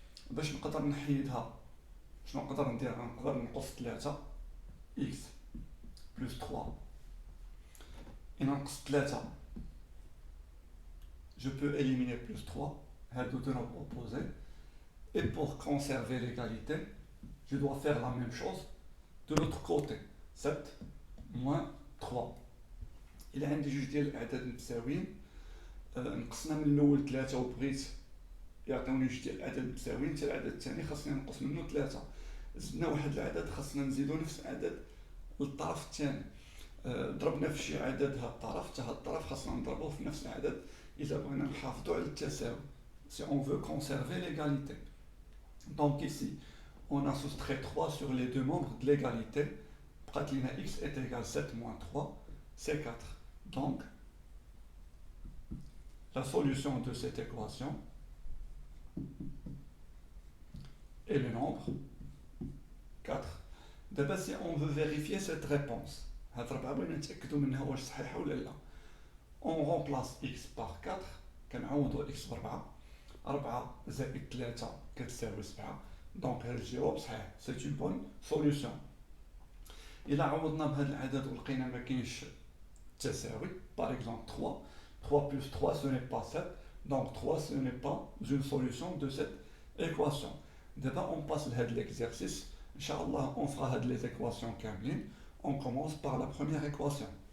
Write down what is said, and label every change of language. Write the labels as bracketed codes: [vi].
[ar] باش نقدر نحيدها شنو نقدر ندير؟ نقدر نقص 3 [fr] x plus 3 et [ar] نقص 3 [fr] je peux éliminer plus 3 [ar] هادو [fr] deux nombres opposés. Et pour conserver l'égalité je dois faire la même chose de l'autre côté. 7 moins 3 [ar] إلا عندي جوج ديال الأعداد متساويين نقصنا من الأول 3 وبغيت يعطيوني جوج ديال الأعداد متساويين حتى العدد الثاني خاصني نقص منه 3. زدنا واحد العدد خاصنا نزيدو نفس العدد للطرف الثاني. ضربنا في شي عدد هاد الطرف حتى هاد الطرف خاصنا نضربوه في نفس العدد إذا بغينا نحافظو على التساوي. [fr] Si on veut conserver l'égalité. Donc ici, on a soustrait 3 sur les deux membres de l'égalité. X est égal à 7 moins 3, c'est 4. Donc, la solution de cette équation est le nombre 4. D'abord, si on veut vérifier cette réponse, on remplace x par 4. [ar] كنعوضو x ب4. 4 زائد 3 كتساوي 7. دونك هاد الجواب صحيح. [fr] سي اون بون سوليوشن. [ar] إلا عوضنا بهاد العدد ولقينا مكاينش التساوي [fr] par exemple 3. 3 plus 3 ce n'est pas 7. Donc 3 ce n'est pas une solution de cette équation. D'abord on passe à l'exercice. Inch'Allah on fera les équations [ar] كاملين. [fr] On commence par la première équation.